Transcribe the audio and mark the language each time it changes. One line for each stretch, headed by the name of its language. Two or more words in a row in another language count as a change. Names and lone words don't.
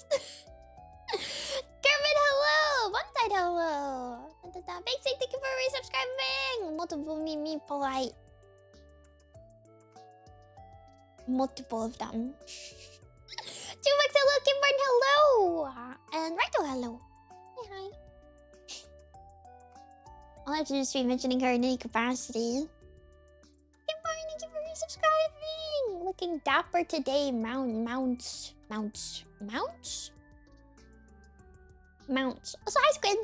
English: Kermit, hello. One-side, hello. Basic, thank you for resubscribing. Multiple Mimi polite. Multiple of them. 2 bucks, hello. Kimborn, hello. And Rito, hello. Hi, hi. I'll have to just be mentioning her in any capacity. Kimborn, thank you for resubscribing. Looking dapper today. Mounts. Also, hi, Squid.